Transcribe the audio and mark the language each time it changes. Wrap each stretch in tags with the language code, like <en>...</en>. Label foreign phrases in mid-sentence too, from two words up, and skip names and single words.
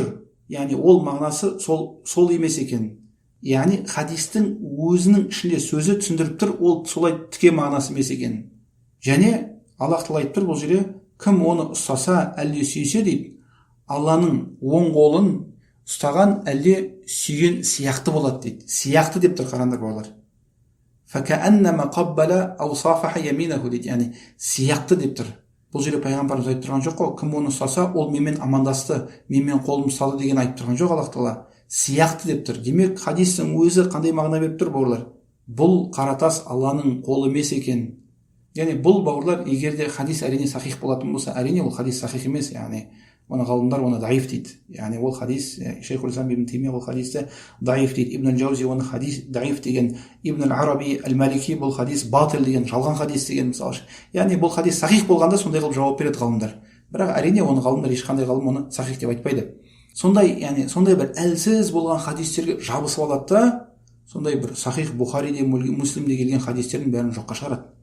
<kk>Яғни ол мағынасы сол емес екен. Яғни хадистің өзінің ішінде сөзі түсіндіріп тұр, ол солай тіке мағынасы емес екен. Және Аллах Тағала айтып тұр бұл жерде, кім оны ұстаса, әлде сүйсе дейді, Алланың оң қолын ұстаған әлде сүйген сияқты болады дейді. Сияқты деп тұр, қараңдар бауырлар.</kk> <ar>فَكَأَنَّمَا قَبَّلَ أَوْ صَافَحَ يَمِينَهُ дейді.</ar> <kk>Яғни сияқты деп тұр. Бұл жерде пайғамбарымыз айтып тұрған жоқ қой, кім оны ұстаса, ол менімен амандасты, менімен қолым ұстады деген айтып тұрған жоқ Аллах Тағала. Сияқты деп тұр. Демек, хадистің өзі қандай мағына беріп тұр бауырлар? Бұл қаратас Алланың қолы емес екен. Яғни бұл бауырлар, егер де хадис әрине сахих болатын болса, әрине ол хадис сахих емес, яғни оны ғалымдар оны даиф дейді. Яғни ол хадис, Шейхул Ислам ибн Теймия ол хадисті даиф дейді. Ибн аль-Джаузи оны хадис даиф деген, Ибн аль-Араби аль-Малики бұл хадис батил деген, жалған хадис деген мысалы. Яғни бұл хадис сахих болғанда сондай қылып жауап береді ғалымдар. Бірақ әрине оны ғалымдар, ешқандай ғалым оны сахих деп айтпайды. Яғни сондай бір әлсіз болған хадистерге жабысып алады да, сондай бір сахих Бухариде, Муслимде келген хадистердің бәрін жоққа шығарады.</kk>